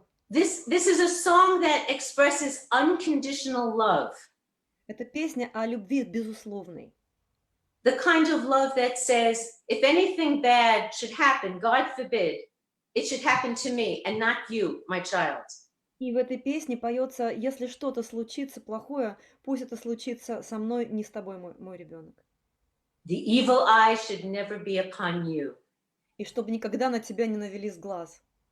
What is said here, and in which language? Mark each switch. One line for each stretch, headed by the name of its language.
English: This is a song that expresses unconditional love.
Russian: Это песня о любви безусловной.
English: The kind of love that says, if anything bad should happen, God forbid, it should happen to me and not you, my child.
Russian: И в этой песне поется, если что-то случится плохое, пусть это случится со мной, не с тобой, мой ребенок.
English: The evil eye should never be upon you.
Russian: И чтобы никогда на тебя не навели глаз.